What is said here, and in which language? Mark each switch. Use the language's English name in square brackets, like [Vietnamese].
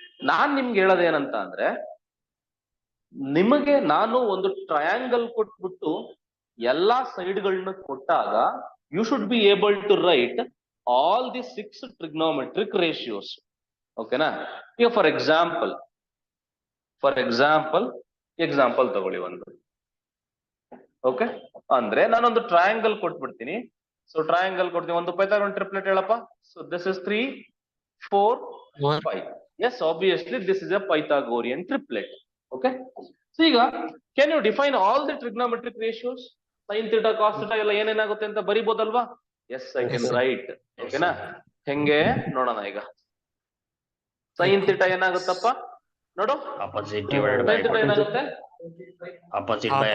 [Kannada] ನಾನ್ ನಿಮ್ಗೆ ಹೇಳೋದೇನಂತ ಅಂದ್ರೆ, ನಿಮಗೆ ನಾನು ಒಂದು ಟ್ರಯಾಂಗಲ್ ಕೊಟ್ಬಿಟ್ಟು ಎಲ್ಲಾ ಸೈಡ್ಗಳನ್ನ ಕೊಟ್ಟಾಗ [English] You should be able to write all the 6 trigonometric ratios. [Kannada] ಓಕೆನಾ? ಈಗ ಫಾರ್ ಎಕ್ಸಾಂಪಲ್ ತಗೊಳ್ಳಿ ಒಂದು. ಓಕೆ, ಅಂದ್ರೆ ನಾನೊಂದು ಟ್ರಯಾಂಗಲ್ ಕೊಟ್ಬಿಡ್ತೀನಿ. ಸೊ ಟ್ರಯಾಂಗಲ್ ಕೊಡ್ತೀನಿ, ಒಂದು ಪೈಥಾಗೋರನ್ ಟ್ರಿಪ್ಲೆಟ್ ಹೇಳಪ್ಪ. [English] So this is 3, 4, 5. Yes, obviously this is a Pythagorean triplet. Okay, so ಈಗ can you define all the trigonometric ratios? [Kannada] Sin theta, cos theta ಎಲ್ಲ ಏನೇನಾಗುತ್ತೆ ಅಂತ ಬರಿಬೋದಲ್ವಾ? [English] Yes, I can write. [Kannada] ಓಕೆನಾ? ಹೆಂಗೆ ನೋಡೋಣ. ಈಗ sin theta ಏನಾಗುತ್ತಪ್ಪ ನೋಡು. [English] opposite sin divided by [Kannada] theta ಏನಾಗುತ್ತೆ? [English] opposite by